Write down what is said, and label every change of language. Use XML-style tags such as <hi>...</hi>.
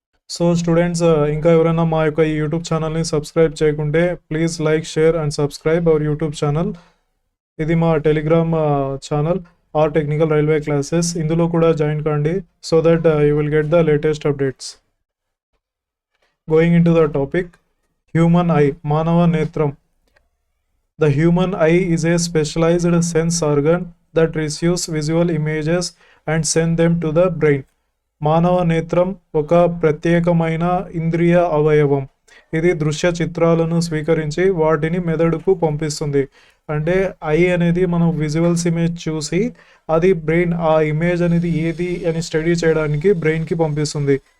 <te>So students, ఇంకా ఎవరైనా మా యొక్క ఈ యూట్యూబ్ ఛానల్ని సబ్స్క్రైబ్ చేయకుంటే</te> <en>Please like, share and subscribe our YouTube channel.</en> <te>ఇది మా Telegram channel, are technical railway classes. ఇందులో కూడా జాయిన్ కాండి</te> <en>So that you will get the latest updates. Going into the topic, human eye,</en> <te>మానవ నేత్రం.</te> <en>The human eye is a specialized sense organ that receives visual images and send them to the brain.</en> <te>మానవ నేత్రం ఒక ప్రత్యేకమైన ఇంద్రియ అవయవం. ఇది దృశ్య చిత్రాలను స్వీకరించి వాటిని మెదడుకు పంపిస్తుంది. అంటే ఐ అనేది మనం విజువల్స్ ఇమేజ్ చూసి అది బ్రెయిన్ ఆ ఇమేజ్ అనేది ఏది అని స్టడీ చేయడానికి బ్రెయిన్కి పంపిస్తుంది.</te>